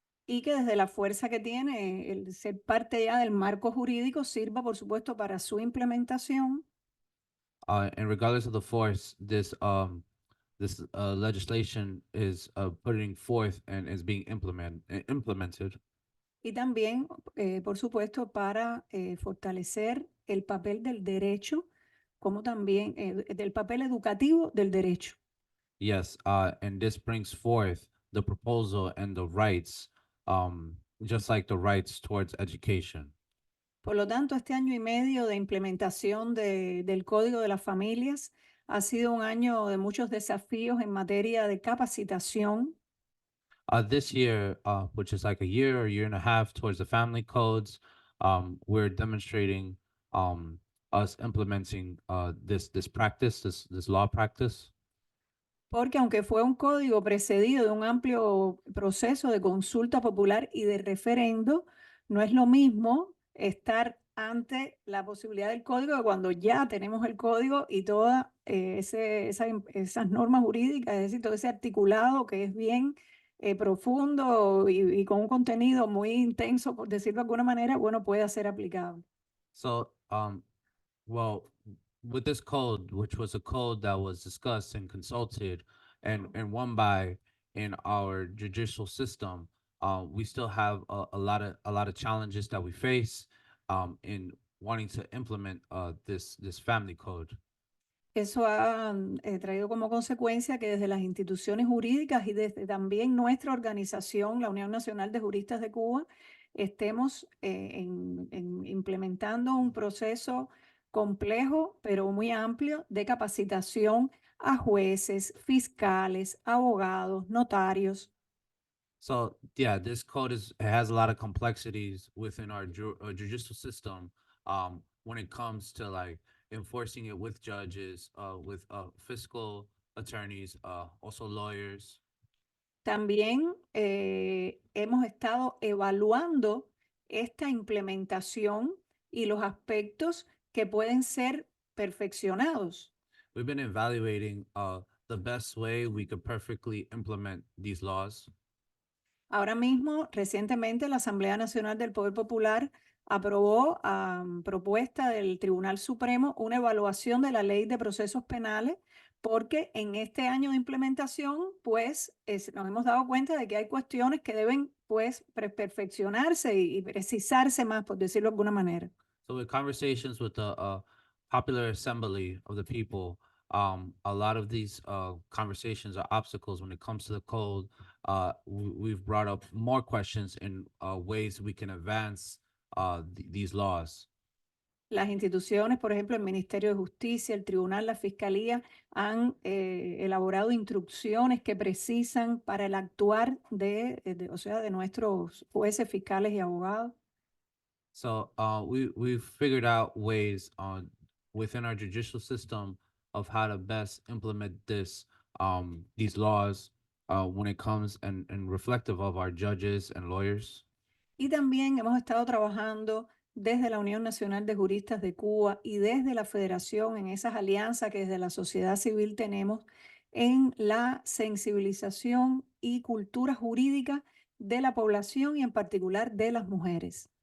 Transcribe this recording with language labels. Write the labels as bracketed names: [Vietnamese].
[Spanish] Y que desde la fuerza que tiene el ser parte ya del marco jurídico sirva, por supuesto, para su implementación. [English] And regardless of the force, this legislation is putting forth and is being implemented. [Spanish] Y también, por supuesto, para fortalecer el papel del derecho, como también del papel educativo del derecho. [English] Yes, and this brings forth the proposal and the rights, just like the rights towards education. [Spanish] Por lo tanto, este año y medio de implementación del Código de las Familias ha sido un año de muchos desafíos en materia de capacitación. [English] This year, which is like a year and a half towards the family codes, we're demonstrating us implementing this practice, this law practice. [Spanish] Porque aunque fue un código precedido de un amplio proceso de consulta popular y de referendo, no es lo mismo estar ante la posibilidad del código que cuando ya tenemos el código y todas esas normas jurídicas, es decir, todo ese articulado que es bien profundo y con un contenido muy intenso, por decirlo de alguna manera, bueno, puede ser aplicable. [English] So, well, with this code, which was a code that was discussed and consulted and won by in our judicial system, we still have a lot of challenges that we face in wanting to implement this family code. [Spanish] Eso ha traído como consecuencia que desde las instituciones jurídicas y desde también nuestra organización, la Unión Nacional de Juristas de Cuba, estemos implementando un proceso complejo, pero muy amplio, de capacitación a jueces, fiscales, abogados, notarios. [English] So yeah, this code has a lot of complexities within our judicial system when it comes to like enforcing it with judges, with fiscal attorneys, also lawyers. [Spanish] También hemos estado evaluando esta implementación y los aspectos que pueden ser perfeccionados. [English] We've been evaluating the best way we could perfectly implement these laws. [Spanish] Ahora mismo, recientemente, la Asamblea Nacional del Poder Popular aprobó a propuesta del Tribunal Supremo una evaluación de la Ley de Procesos Penales porque en este año de implementación, pues, nos hemos dado cuenta de que hay cuestiones que deben, pues, perfeccionarse y precisarse más, por decirlo de alguna manera. [English] So with conversations with the popular assembly of the people, a lot of these conversations are obstacles when it comes to the code. We've brought up more questions in ways we can advance these laws. [Spanish] Las instituciones, por ejemplo, el Ministerio de Justicia, el Tribunal, la Fiscalía, han elaborado instrucciones que precisan para el actuar o sea, de nuestros jueces, fiscales y abogados. [English] So we've figured out ways within our judicial system of how to best implement these laws when it comes and reflective of our judges and lawyers. [Spanish] Y también hemos estado trabajando desde la Unión Nacional de Juristas de Cuba y desde la Federación en esas alianzas que desde la sociedad civil tenemos en la sensibilización y cultura jurídica de la población y en particular de las mujeres.